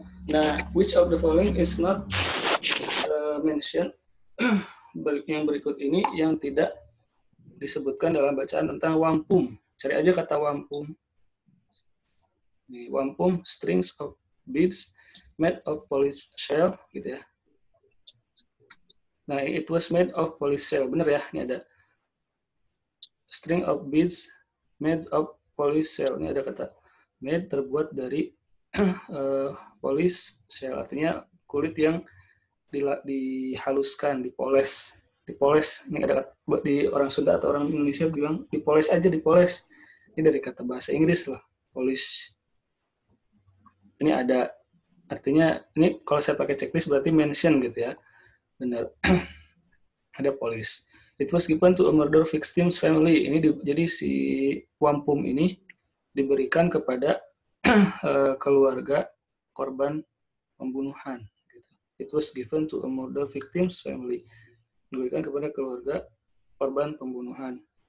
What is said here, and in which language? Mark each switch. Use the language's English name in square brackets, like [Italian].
[English] Nah, which of the following is not mentioned? [Indonesian] Yang berikut ini yang tidak disebutkan dalam bacaan tentang wampum. Cari aja kata wampum. Ini wampum, [English] strings of beads made of polished shell, [Indonesian] gitu ya. [English] Nah, it was made of polished shell. [Indonesian] Bener ya, ini ada [English] string of beads made of polished shell. [Indonesian] Ini ada kata made, terbuat dari polished shell. Artinya kulit yang dihaluskan, dipoles. Ini ada di orang Sunda atau orang Indonesia bilang dipoles aja, dipoles. Ini dari kata bahasa Inggris lah, polish. Ini ada artinya, ini kalau saya pakai checklist berarti mention gitu ya. Benar. Ada polish. [English] It was given to a murder victim's family. [Indonesian] Ini jadi si wampum ini diberikan kepada keluarga korban pembunuhan. [English] It was given to a murder victim's family. [Indonesian] Diberikan kepada keluarga korban pembunuhan.